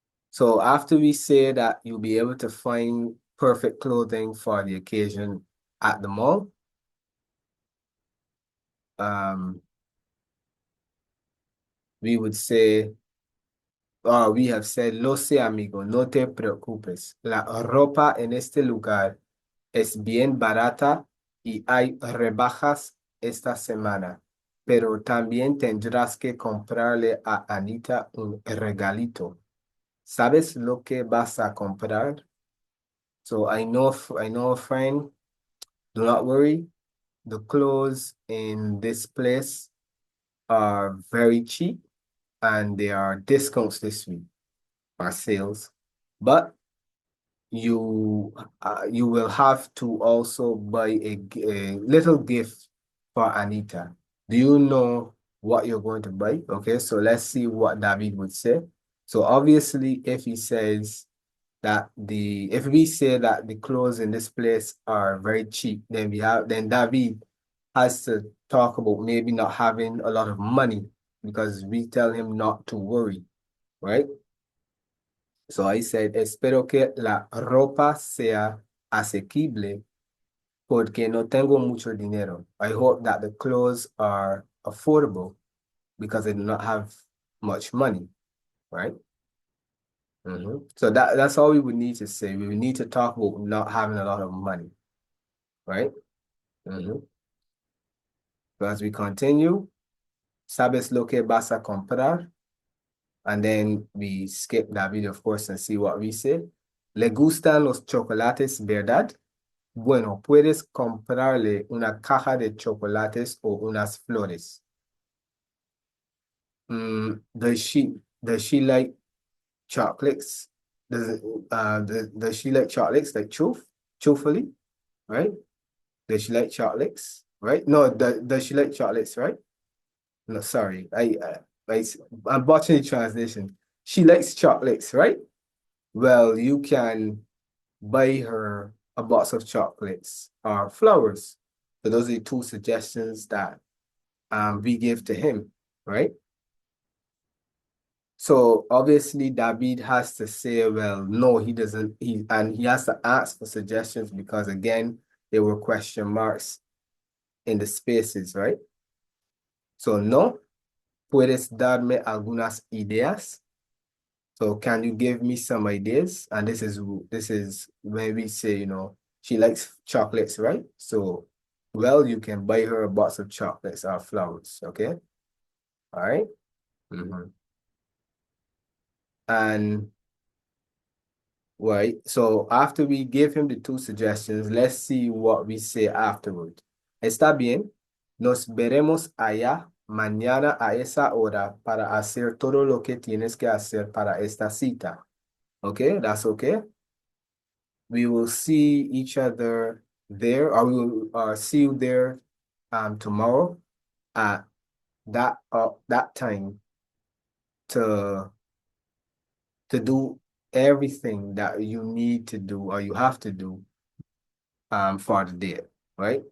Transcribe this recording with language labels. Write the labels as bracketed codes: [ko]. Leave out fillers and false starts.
[en] So after we say that you'll be able to find perfect clothing for the occasion at the mall, we would say, we have said, [es] lo sé, amigo, no te preocupes. La ropa en este lugar es bien barata y hay rebajas esta semana, pero también tendrás que comprarle a Anita un regalito. ¿Sabes lo que vas a comprar? [en] So I know a friend, do not worry. The clothes in this place are very cheap and there are discounts this week or sales, but you will have to also buy a little gift for Anita. Do you know what you're going to buy? Okay, so let's see what David would say. So obviously, if he says that if we say that the clothes in this place are very cheap, then David has to talk about maybe not having a lot of money because we tell him not to worry, right? So I said, [es] espero que la ropa sea asequible porque no tengo mucho dinero. [en] I hope that the clothes are affordable because I do not have much money, right? So that's all we would need to say. We would need to talk about not having a lot of money, right? So as we continue, [es] ¿sabes lo que vas a comprar? [en] And then we skip David, of course, and see what we say. [es] ¿Le gustan los chocolates, verdad? Bueno, puedes comprarle una caja de chocolates o unas flores. [en] Does she like chocolates? Does she like chocolates like truthfully, right? Does she like chocolates, right? No, does she like chocolates, right? No, sorry, I I'm botching the translation. She likes chocolates, right? Well, you can buy her a box of chocolates or flowers. So those are the two suggestions that we give to him, right? So obviously David has to say, well, no, he doesn't, and he has to ask for suggestions because again, there were question marks in the spaces, right? [es] So no, puedes darme algunas ideas. [en] So can you give me some ideas? And this is when we say, she likes chocolates, right? So, well, you can buy her a box of chocolates or flowers, okay? All right. And right, so after we give him the two suggestions, let's see what we say afterward. [es] Está bien, nos veremos allá mañana a esa hora para hacer todo lo que tienes que hacer para esta cita. [en] Okay, that's okay. We will see each other there, or we will see you there tomorrow at that time to do everything that you need to do or you have to do for the day, right?